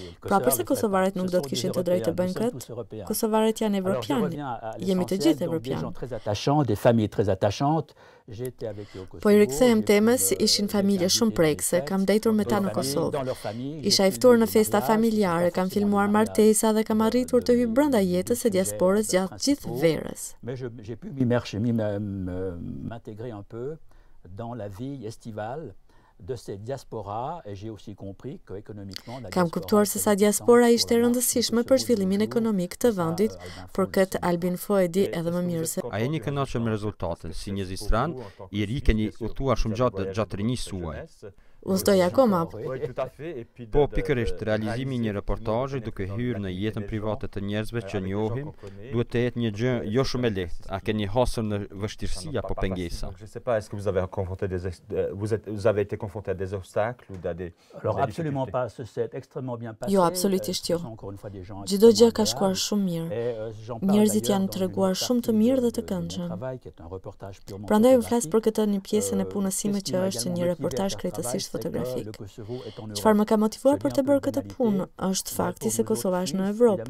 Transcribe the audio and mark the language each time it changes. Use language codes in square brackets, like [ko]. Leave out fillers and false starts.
[sq] Pra përse kosovarët nuk do të kishin të drejtë të bëjnë këtë? Kosovarët janë evropianë, jemi të gjithë evropianë. Po i rikthehem temës, ishin familje shumë prekse, kam dejtur me ta në Kosovë. Isha i ftuar në festa familjare, kam filmuar martesa dhe kam arritur të hyj brenda jetës së diasporës gjatë gjithë verës. [fr] M'intégrer un peu dans la vie estivale de cette diaspora et j'ai aussi compris que économiquement la [sq] Kam kuptuar se sa diaspora ishte e rëndësishme për zhvillimin ekonomik të vendit, por këtë Albin Fo e di edhe më mirë se. A jeni kënaqur me rezultatin? Si një zistran, i ri keni udhëtuar shumë gjatë rinisë suaj. Udhtoj akoma. Po, pikërisht, realizimi një reportazhi duke hyrë në jetën private të njerëzve që njohim, duhet të jetë një gjë jo shumë e lehtë. A keni hasur në vështirësi apo pengesa? [fr] Je sais pas, est-ce que vous avez rencontré vous avez été confronté à des obstacles ou à des Alors absolument pas, c'est extrêmement bien passé. [sq] Jo, absolutisht jo. Çdo gjë ka shkuar shumë mirë. Njerëzit janë treguar shumë të mirë dhe të këndshëm. Prandaj u flas për këtë një pjesën e punës sime që është një reportazh krejtësisht fotografik. Çfarë më ka motivuar për të bërë këtë punë është fakti se Kosova është në Evropë.